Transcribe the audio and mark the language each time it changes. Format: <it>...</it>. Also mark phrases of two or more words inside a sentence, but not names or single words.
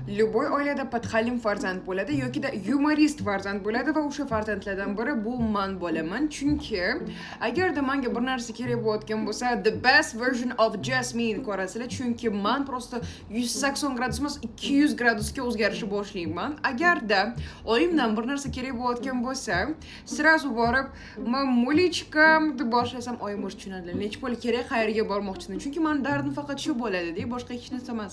<uz>Любой oilada podxalim farzand bo'ladi yoki yumorist farzand bo'ladi va o'sha farzandlardan biri bu men bo'laman. Chunki agarda menga bir narsa kerak bo'layotgan bo'lsa,</uz> <en>the best version of Jasmine</en> <uz>ko'rasizlar. Chunki men prosta 180 gradus emas, 200 gradusga o'zgarishni boshlayman. Agarda oyimdan bir narsa kerak bo'layotgan bo'lsa, srazu borib, men mulichkam deb boshlasam, oyim o'z tushunadi. Nech pul kerak, qayerga bormoqchisan? Chunki men dardim faqat shu bo'ladi-da, boshqa hech narsa emas.</uz>